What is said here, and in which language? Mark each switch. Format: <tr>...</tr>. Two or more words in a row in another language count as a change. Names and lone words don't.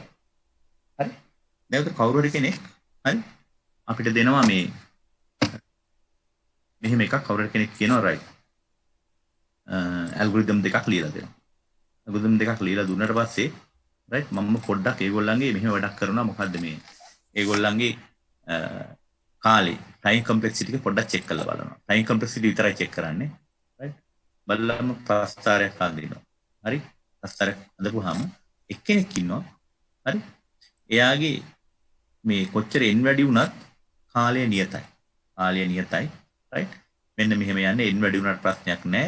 <si>හරි. දැන් උතර කවුරු හරි කෙනෙක් හරි අපිට දෙනවා මේ මෙහෙම එකක් කවුරු හරි කෙනෙක් කියනවා right. ඇල්ගොරිතම් දෙකක් ලියලා දෙනවා. ඇල්ගොරිතම් දෙකක් ලියලා දුන්නාට පස්සේ right මම පොඩ්ඩක් ඒගොල්ලන්ගේ මෙහෙම වැඩක් කරනවා මොකද්ද මේ ඒගොල්ලන්ගේ කාලේ</si> <en>time complexity</en> <si>එක පොඩ්ඩක් check කරලා බලනවා.</si> <en>time complexity</en> <si>විතරයි check කරන්නේ. right බලලම ප්‍රස්ථාරයක් හඳිනවා. හරි ප්‍රස්ථාරයක් හදපුවාම එක්කෙනෙක් ඉන්නවා. හරි එයාගේ මේ කොච්චර n වැඩි වුණත් කාලය නියතයි. කාලය නියතයි. right මෙන්න මෙහෙම යන්නේ n වැඩි වුණාට ප්‍රශ්නයක් නැහැ.</si>